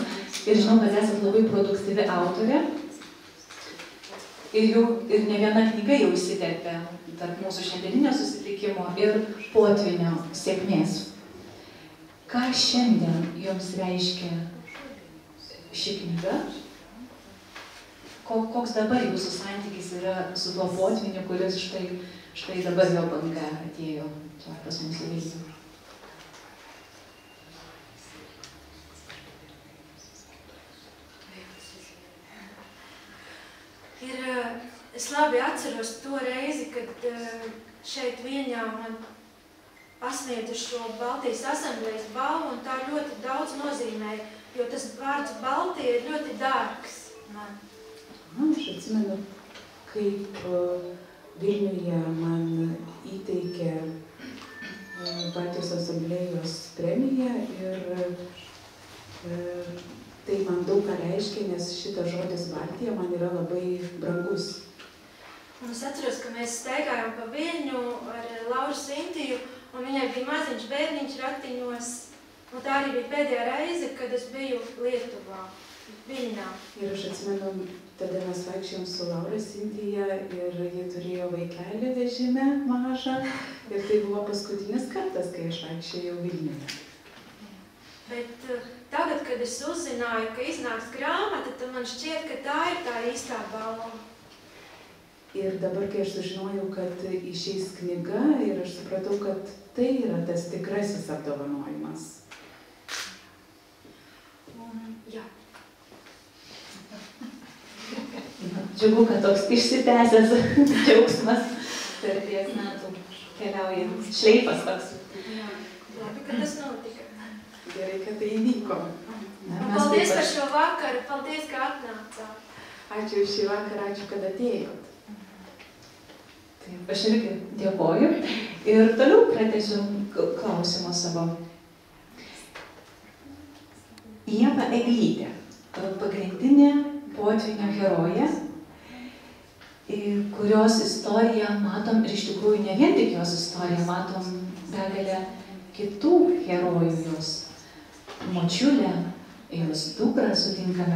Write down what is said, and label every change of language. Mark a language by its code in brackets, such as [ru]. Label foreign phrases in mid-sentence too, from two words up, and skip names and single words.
[lt] Ir žinau, kad esate labai produktyvi autorė. Ir ne viena knyga jau įsiterpė tarp mūsų šiandieninio susitikimo ir potvynio sėkmės. Ką šiandien jums reiškia ši knyga? Koks dabar jūsų santykis yra su tuo potvyniu, kuris štai dabar jo banga atėjo pas mus į Vilnių? [lv] Es labi atceros to reizi, kad šeit Viļņā man pasniedza šo Baltijas asamblējas balvu, un tā ļoti daudz nozīmēja, jo tas vārds Baltija ir ļoti dārgs man. [lt] Aš atsimenu, kaip Vilniuje man įteikė Baltijos asamblėjos premiją ir tai man daug ką reiškia, nes šitas žodis Baltija man yra labai brangus. [lv] Un es atceros, ka mēs staigājām pa Viļņu ar Lauru Sintiju, un viņai bija maziņš bērniņš ratiņos, un tā arī bija pēdējā reize, kad es biju Lietuvā, Viļņā. [lt] Ir aš atsimenu, tada mes vaikščiojom su Laura Sintija ir jie turėjo vaikelį vežime mažą, ir tai buvo paskutinis kartas, kai aš vaikščiojau Viļņoje. [lv] Bet tagad, kad es uzzināju, ka iznāks grāmata, tad man šķiet, ka tā ir tā īstā balva. [lt] Ir dabar, kai aš sužinojau, kad išeis knyga, ir aš supratau, kad tai yra tas tikrasis apdovanojimas. Jā. Džiugu, kad toks išsitęsęs džiaugsmas per 10 metų keliauja. Šleifas toks. [lv] Jā, labi, ka tas notika. [lt] Gerai, kad tai įvyko. [lv] Paldies par šo vakaru, paldies, ka atnācāt. [lt] Ačiū už šį vakarą, ačiū, kad atėjot. Taip, aš irgi dėkoju. Ir toliau pratęsiu klausimą savo. Ieva Eglytė, pagrindinė potvynio herojė, kurios istoriją matom ir iš tikrųjų ne vien tik jos istoriją, matom begalę kitų herojų, jos močiulę, jos dukrą sutinkame.